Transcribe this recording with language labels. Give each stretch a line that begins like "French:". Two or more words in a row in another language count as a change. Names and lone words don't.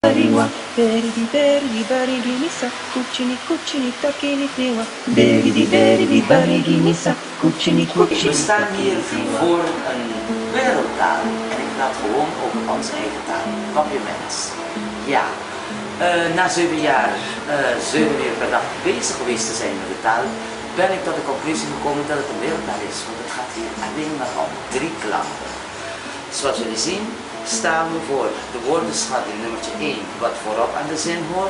Dutch: Bariwa, beridi beridi barigi misa, kuchini kuchini takini tewa. Beridi beridi barigi misa, kuchini kuchini. We staan hier voor een wereldtaal en ik praat gewoon over onze eigen taal. Compliments. Ja, na 7 jaar, 7 uur per dag bezig geweest te zijn met de taal, ben ik tot de conclusie gekomen dat het een wereldtaal is. Want het gaat hier alleen maar om 3 klanken. Zoals jullie zien staan we voor de woordenschatting nummertje 1, wat voorop aan de zin hoort.